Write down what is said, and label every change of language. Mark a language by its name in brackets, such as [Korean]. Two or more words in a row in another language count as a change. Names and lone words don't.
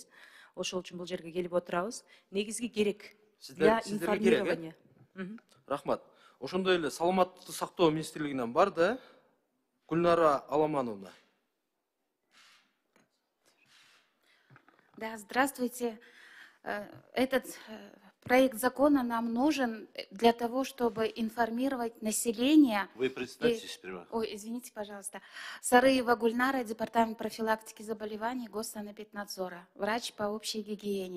[Kyrgyz] Ошол үчүн бул жерге келип отурабыз. Негизги керек [Russian] для информирования. [Kyrgyz] Рахмат. Ошондой эле саламаттыкты сактоо министрлигинен бар да, Гүлнара Аламановна. [Russian] Да, здравствуйте. Этот проект закона нам нужен для того, чтобы информировать население. Вы представьтесь сперва. Ой, извините, пожалуйста. Сарыева Гульнара, Департамент профилактики заболеваний Госсанэпиднадзора, врач по общей гигиене.